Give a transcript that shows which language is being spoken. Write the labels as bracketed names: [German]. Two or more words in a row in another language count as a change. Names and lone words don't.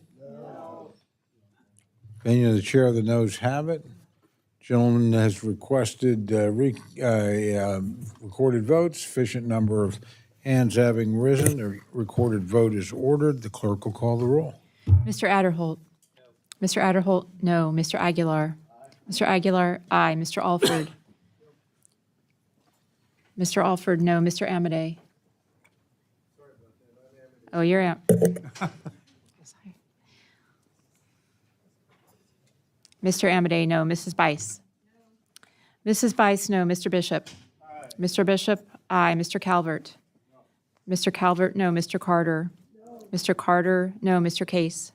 [English] No. Opinion of the chair, the noes have it. Gentleman has requested recorded votes. Sufficient number of hands having risen, the recorded vote is ordered. The clerk will call the roll. Mr. Adderholt. Mr. Adderholt, no. Mr. Aguilar. Mr. Aguilar, aye. Mr. Alford. Mr. Alford, no. Mr. Amadei. Oh, you're out. Mr. Amadei, no. Mrs. Bice. Mrs. Bice, no. Mr. Bishop. Mr. Bishop, aye. Mr. Calvert. Mr. Calvert, no. Mr. Carter. Mr. Carter, no. Mr. Case.